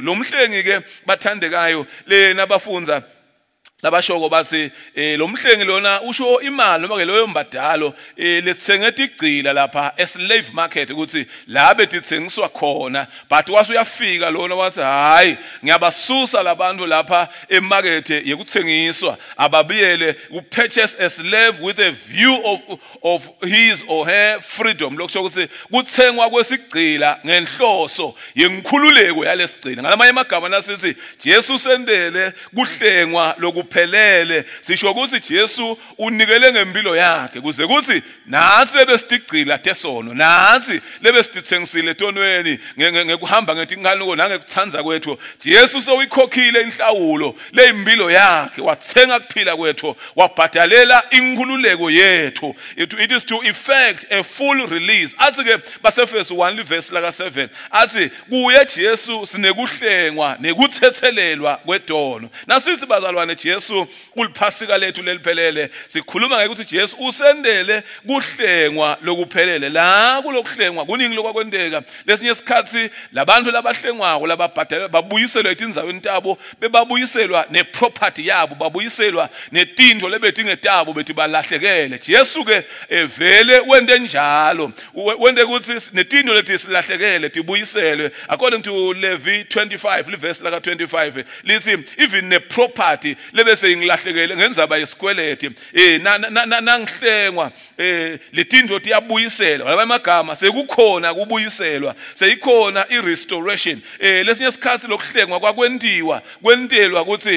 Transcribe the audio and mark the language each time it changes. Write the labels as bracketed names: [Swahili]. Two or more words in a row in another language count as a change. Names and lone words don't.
[Swati] Lo mhlengi ke bathandekayo lena bafunza labashoko bathi lo mhlengi lona usho imali noma ke loyo mbadalo lethengeta igcila lapha [English] slave market [Swati] ukuthi la betithengiswa khona, but wase uyafika lona wathi hayi ngiyabasusa labantu lapha emarket yekuthengiswa ababiyele [English] upurchase a slave with a view of his or her freedom. [Swati] Lokusho ukuthi kuthengwa kwesigcila ngenhloso yenkhululeko yalesigcila. Ngalamanye amagama nasithi Jesu sendele kuhlengwa loku lokuphelele sisho ukuthi Jesu unikele ngempilo yakhe kuze kuthi nansi lebesigcila tesono nansi lebesithengisile etonweni ngekuhamba ngetinkanuko nangekuthanza kwethu Jesu sowuyikhokhile inhlawulo leimpilo yakhe wathenga kuphila kwethu wabhadalela inkululeko yethu [English] it is to effect a full release [Swati] athi ke baseFesu 1 verse laka 7 athi kuye Jesu sinekuhlengwa nekuthethelelwa kwedono nasithi bazalwane Jesu uliphasika lethu leliphelele sikhuluma ngekuthi Jesu usendele kuhlengwa lokuphelele la kulokuhlengwa kuningi lokwakwendeka lesinye isikhathi labantu labahlengwako lababhadala babuyiselwa etinzaweni tabo bebabuyiselwa neproperty yabo babuyiselwa netinto lebethi ngetabo bethi balahlekele Jesu ke vele wende njalo wende ukuthi netinto lethi silahlekele tibuyiselwe [English] according to [Swati] Levi 25 verse laka 25 lithi even neproperty lebese ingilahlekele ngenzaba yesikweleti nangihlengwa letinto tiyabuyiselwa labamagama sekukhona kubuyiselwa seyikhona irestoration lesinye isikhathi lokuhlengwa kwakwendiwa kwentelwa ukuthi